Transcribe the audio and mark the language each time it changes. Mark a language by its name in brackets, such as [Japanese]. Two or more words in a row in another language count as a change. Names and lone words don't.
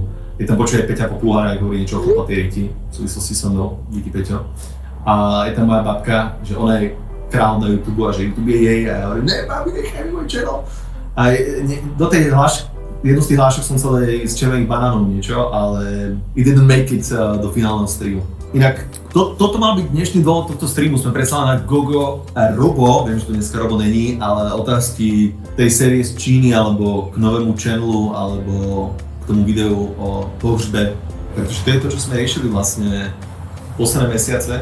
[Slovak] Je tam počuť aj Peťa Popluhára, ako hovorí niečo o chlpatej riti, v súvislosti so mnou, díky Peťo. A je tam moja babka, že ona je král na YouTube a že YouTube je jej a ja hovorím, ne, babi, nechaj mi môj channel. A do tej jednu z tých hlášok som chcel aj s červeným banánom niečo, ale [English] it didn't make it [Slovak] do finálneho streamu. Inak, toto mal byť dnešný dôvod tohto streamu, sme preslali na Gogo a Robo, viem, že to dneska Robo není, ale otázky tej série z Číny, alebo k novému channelu, alebo k tomu videu o pohřbe. Pretože to je to, čo sme riešili vlastne posledné mesiace.